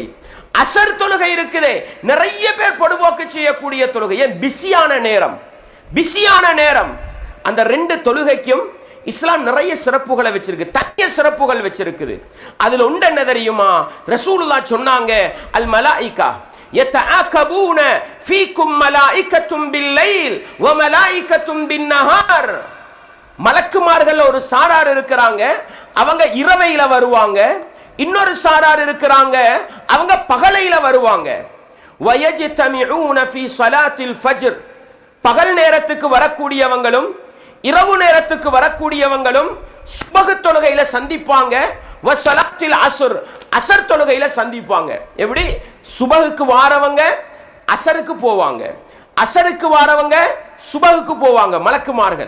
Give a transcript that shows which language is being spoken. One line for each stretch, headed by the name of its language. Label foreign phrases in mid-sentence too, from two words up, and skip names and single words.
Tamil: அசர் தொழுகை இருக்குதே, நிறைய பேர் பொடுபோக்கு செய்யக்கூடிய தொழுகை. ஏன்? பிஸியான நேரம், பிஸியான நேரம். அந்த 2 தொழுகைக்கும் இஸ்லாம் நிறைய சிறப்புகளை வச்சிருக்கு, தனிய சிறப்புகள் வச்சிருக்குது. அதுல ஒன்று என்ன தெரியுமா? ரசூலுல்லாஹ் சொன்னாங்க,
Arabic: الملائكة
Tamil: يتعاقبون فيكم ملائكة بالليل وملائكة بالنهار. மலக்குமார்கள் ஒரு சாரார் இருக்கிறாங்க, அவங்க இரவையில வருவாங்க. இன்னொரு சாரார் இருக்கிறாங்க, அவங்க பகலையில வருவாங்க.
Arabic: ويجتمعون في صلاة الفجر.
Tamil: பகல் நேரத்துக்கு வரக்கூடியவங்களும் இரவு நேரத்துக்கு வரக்கூடியவங்களும் சுபஹ் தொழுகையில சந்திப்பாங்க.
Arabic: وصلاة العصر,
Tamil: அஸ்ர் தொழுகையில சந்திப்பாங்க. எப்படி? சுபஹுக்கு வாரவங்க அஸ்ருக்கு போவாங்க, அஸ்ருக்கு வாரவங்க சுபஹுக்கு போவாங்க மலக்குமார்கள்.